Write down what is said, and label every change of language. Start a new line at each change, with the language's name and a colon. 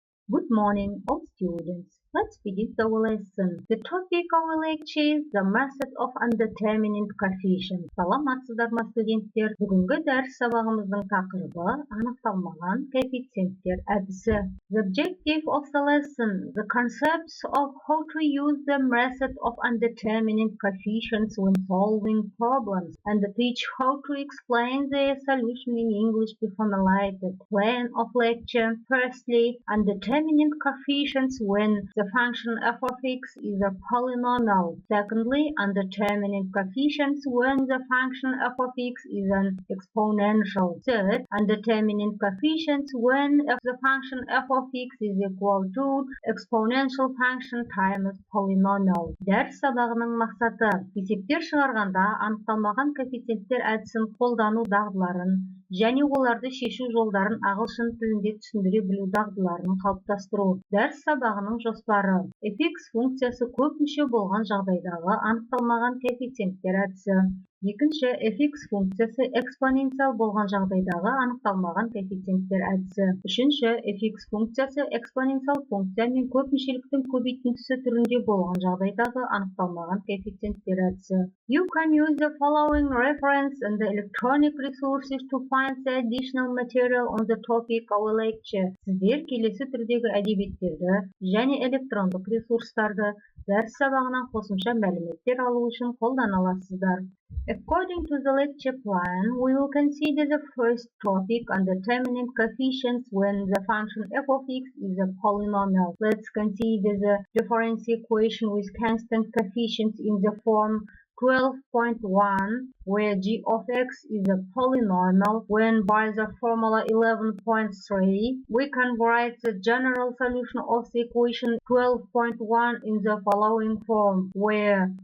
English: Good morning, all students. Let's begin our lesson. The topic of our lecture is the method of undetermined coefficient.
Kazakh: Саламатсыздар ма, студенттер? Бүгінгі дәріс сабағымыздың тақырыбы анықталмаған коэффициенттер әдісі.
English: The objective of the lesson, the concepts of how to use the method of undetermined coefficients when solving problems, and teach how to explain their solution in English be formulated. Plan of lecture. Firstly, undetermined coefficients when the function f of x is a polynomial. Secondly, undetermined coefficients when the function f of x is an exponential. Third, undetermined coefficients when the function f of x is equal to exponential function times polynomial.
Kazakh: Дәріс сабағының мақсаты есептер шығарғанда анықталмаған коэффициенттер әдісін қолдану дағдыларын және оларды шешу жолдарын ағылшын тілінде түсіндіре білу дағдыларын қалыптастыру. Дәріс сабағының жоспары: fx функциясы көпмүше болған жағдайдағы анықталмаған коэффициенттер әдісі. Екінші, fx функциясы экспоненциал болған жағдайдағы анықталмаған коэффициенттер әдісі. Үшінші, fx функциясы экспоненциал функция мен көпмүшеліктің көбейтіндісі түрінде болған жағдайдағы анықталмаған коэффициенттер әдісі.
English: You can use the following reference and the electronic resources to find the additional material on the topic of our lecture.
Kazakh: Сіздер келесі түрдегі әдебиеттерді және электрондық ресурстарды дәріс сабағынан қосымша мәліметтер алу үшін қолдана аласыздар.
English: According to the lecture plan, we will consider the first topic, undetermined coefficients when the function f of x is a polynomial. Let's consider the differential equation with constant coefficients in the form 12.1, where g of x is a polynomial, when by the formula 11.3, we can write the general solution of the equation 12.1 in the following form, where